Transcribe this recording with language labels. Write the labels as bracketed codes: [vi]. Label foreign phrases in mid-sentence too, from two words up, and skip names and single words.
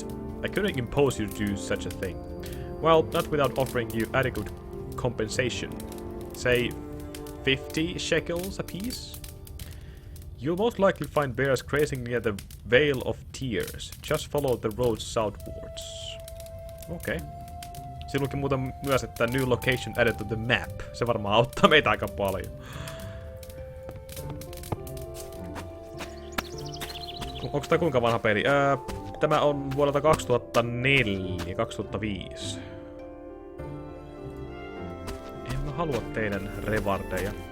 [en] I couldn't impose you to do such a thing. Well, not without offering you adequate compensation. Say 50 shekels apiece? You'll most likely find bears grazing near the Vale of Tears. Just follow the road southwards. [fi] Okei. Siinä luki muuten myös, että [en] new location added to the map. [fi] Se varmaan auttaa meitä aika paljon. Onks tää kuinka vanha peli? Tämä on vuodelta 2004, 2005. En mä halua teidän revardeja.